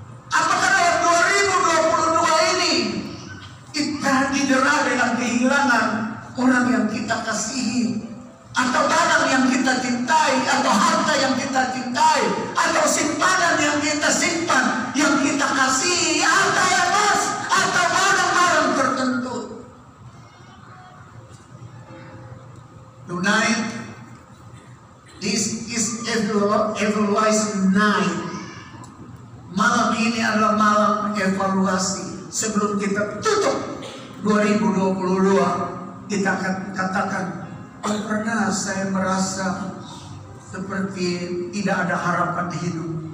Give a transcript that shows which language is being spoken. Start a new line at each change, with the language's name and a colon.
Indonesian: Apakah dalam 2022 ini kita didera dengan kehilangan orang yang kita kasihi, atau barang yang kita cintai, atau harta yang kita cintai, atau simpanan yang kita simpan, yang kita kasihi, harta yang emas, atau barang-barang tertentu?
English: Tonight, this is evaluation night.
Indonesian: Malam ini adalah malam evaluasi. Sebelum kita tutup 2022, kita akan katakan, pernah saya merasa seperti tidak ada harapan di hidup.